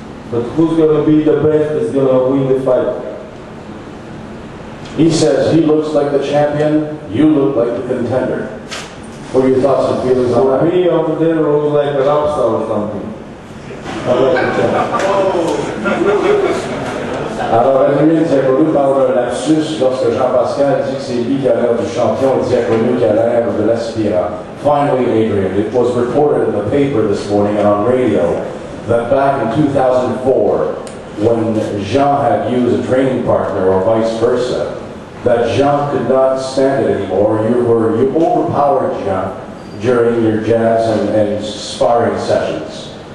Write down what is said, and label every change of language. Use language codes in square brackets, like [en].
[en] But who's going to be the best is going to win the fight. He says he looks like the champion, you look like the contender. What are your thoughts and feelings on that? For me, over there, looks like a rap star or something. [fr] Alors, Adrian Diaconou parle d'un lapsus lorsque Jean-Pascal dit que c'est lui qui a l'air du champion et Diaconou qui a l'air de l'aspirant. [en] Finally, Adrian, it was reported in the paper this morning and on radio that back in 2004, when Jean had used a training partner or vice versa, that Jean could not stand it anymore. You overpowered Jean during your jazz and sparring sessions.